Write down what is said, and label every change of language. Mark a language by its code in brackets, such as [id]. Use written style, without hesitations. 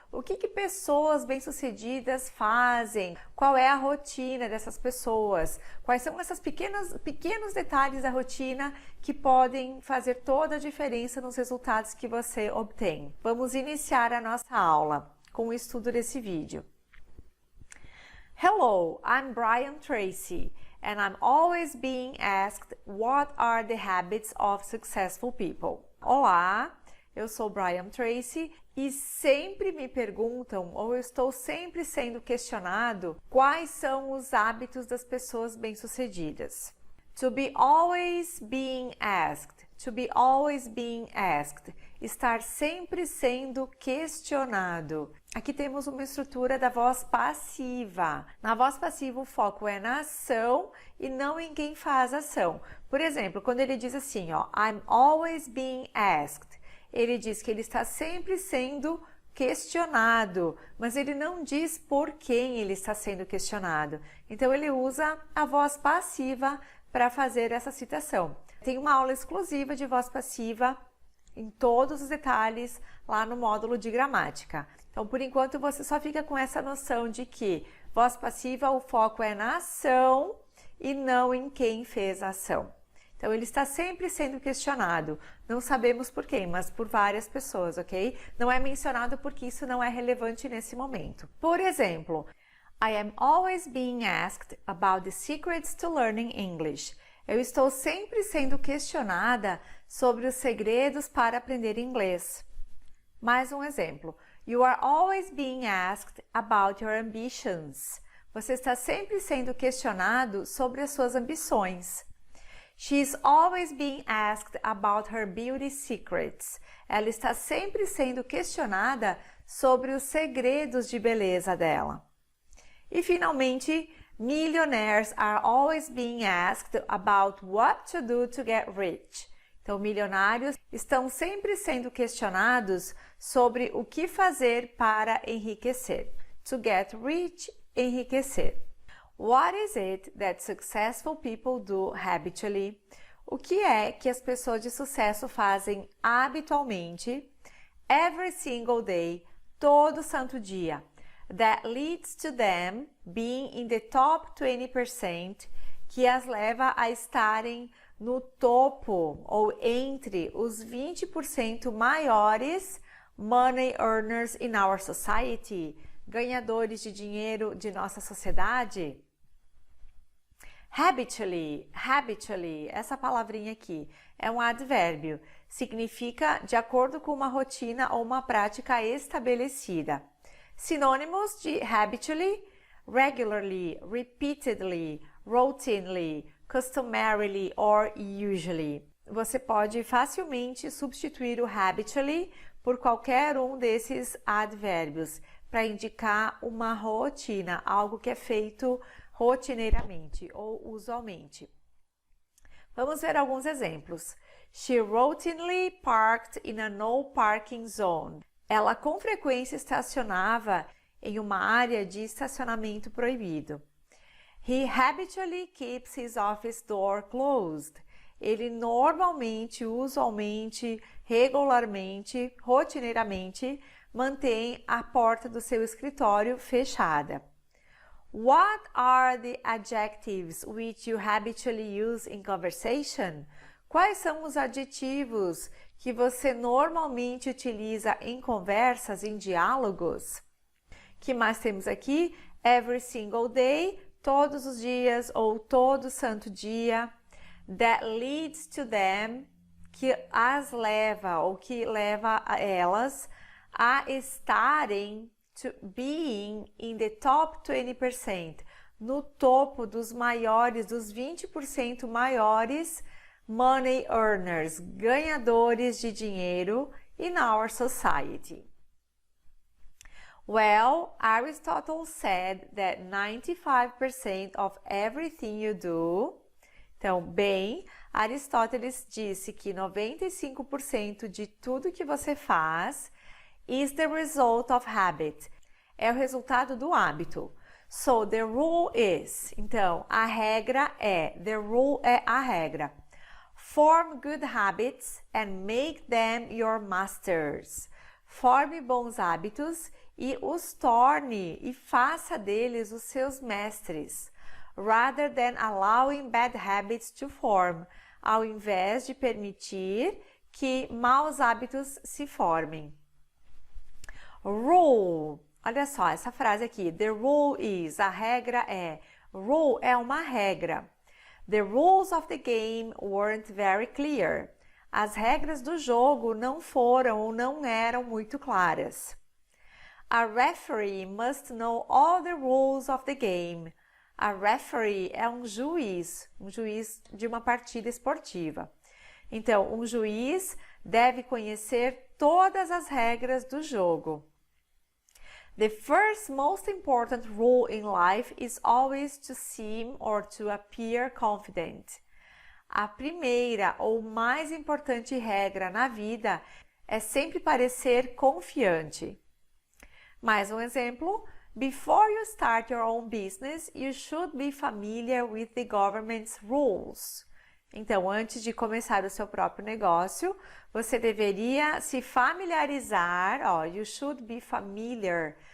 [pt] O que pessoas bem-sucedidas fazem? Qual é a rotina dessas pessoas? Quais são esses pequenos detalhes da rotina que podem fazer toda a diferença nos resultados que você obtém? Vamos iniciar a nossa aula com o estudo desse vídeo. [en] Hello, I'm Brian Tracy, and I'm always being asked what are the habits of successful people. [pt] Olá, eu sou Brian Tracy e sempre me perguntam, ou eu estou sempre sendo questionado, quais são os hábitos das pessoas bem-sucedidas. [en] To be always being asked. To be always being asked. [pt] Estar sempre sendo questionado. Aqui temos uma estrutura da voz passiva. Na voz passiva o foco é na ação e não em quem faz a ação. Por exemplo, quando ele diz assim, ó, [en] I'm always being asked. [pt] Ele diz que ele está sempre sendo questionado, mas ele não diz por quem ele está sendo questionado. Então ele usa a voz passiva para fazer essa citação. Tem uma aula exclusiva de voz passiva em todos os detalhes lá no módulo de gramática. Então, por enquanto, você só fica com essa noção de que voz passiva, o foco é na ação e não em quem fez a ação. Então, ele está sempre sendo questionado. Não sabemos por quem, mas por várias pessoas, ok? Não é mencionado porque isso não é relevante nesse momento. [en] Por exemplo, I am always being asked about the secrets to learning English. [pt] Eu estou sempre sendo questionada sobre os segredos para aprender inglês. Mais um exemplo. [en] You are always being asked about your ambitions. [pt] Você está sempre sendo questionado sobre as suas ambições. [en] She is always being asked about her beauty secrets. [pt] Ela está sempre sendo questionada sobre os segredos de beleza dela. E finalmente, [en] millionaires are always being asked about what to do to get rich. [pt] Então, milionários estão sempre sendo questionados sobre o que fazer para enriquecer. [en] To get rich, [pt] enriquecer. [en] What is it that successful people do habitually? [pt] O que é que as pessoas de sucesso fazem habitualmente? [en] Every single day, [pt] todo santo dia. [en] That leads to them being in the top 20%, [pt] que as leva a estarem no topo ou entre os 20% maiores [en] money earners in our society, [pt] ganhadores de dinheiro de nossa sociedade. Habitually, habitually, essa palavrinha aqui é um advérbio, significa de acordo com uma rotina ou uma prática estabelecida. Sinônimos de [en] habitually: regularly, repeatedly, routinely, customarily or usually. [pt] Você pode facilmente substituir o habitually por qualquer um desses advérbios para indicar uma rotina, algo que é feito rotineiramente ou usualmente. Vamos ver alguns exemplos. [en] She routinely parked in a no parking zone. [pt] Ela com frequência estacionava em uma área de estacionamento proibido. [en] He habitually keeps his office door closed. [pt] Ele normalmente, usualmente, regularmente, rotineiramente mantém a porta do seu escritório fechada. [en] What are the adjectives which you habitually use in conversation? [pt] Quais são os adjetivos que você normalmente utiliza em conversas, em diálogos? Que mais temos aqui? [en] Every single day, [pt] todos os dias ou todo santo dia. [en] That leads to them, [pt] que as leva ou que leva a elas a estarem, [en] to being in the top 20%, [pt] no topo dos maiores, dos 20% maiores [en] money earners, [pt] ganhadores de dinheiro [en] in our society. Well, Aristotle said that 95% of everything you do. [pt] Então, bem, Aristóteles disse que 95% de tudo que você faz [en] is the result of habit. [pt] É o resultado do hábito. [en] So, the rule is. [pt] Então, a regra é. [en] The rule [pt] é a regra. [en] Form good habits and make them your masters. [pt] Forme bons hábitos e os torne e faça deles os seus mestres, [en] rather than allowing bad habits to form, [pt] ao invés de permitir que maus hábitos se formem. Rule, olha só essa frase aqui, [en] the rule is, [pt] a regra é, rule é uma regra. [en] The rules of the game weren't very clear. [pt] As regras do jogo não foram ou não eram muito claras. [en] A referee must know all the rules of the game. [pt] A referee é um juiz de uma partida esportiva. Então, um juiz deve conhecer todas as regras do jogo. [en] The first most important rule in life is always to seem or to appear confident. [pt] A primeira ou mais importante regra na vida é sempre parecer confiante. Mais um exemplo. [en] Before you start your own business, you should be familiar with the government's rules. [pt] Então, antes de começar o seu próprio negócio, você deveria se familiarizar, [en] you should be familiar.